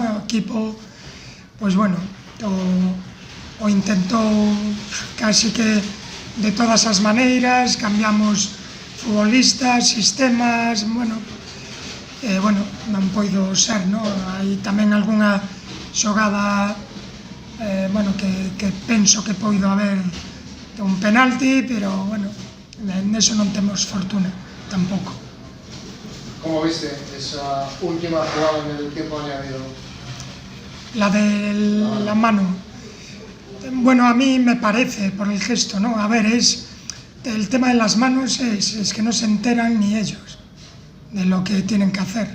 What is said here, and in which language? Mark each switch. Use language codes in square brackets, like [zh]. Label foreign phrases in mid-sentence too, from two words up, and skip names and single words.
[gl] O equipo, pois bueno, o intentou casi que de todas as maneiras, cambiamos futbolistas, sistemas, bueno, non poido ser, non? Hai tamén algunha xogada que penso que poido haber un penalti, pero bueno, neso non temos fortuna tampouco. [es] ¿Cómo viste esa última jugada en el tiempo añadido? La de la mano. Bueno, a mí me parece, por el gesto, ¿no? A ver, el tema de las manos es que no se enteran ni ellos de lo que tienen que hacer.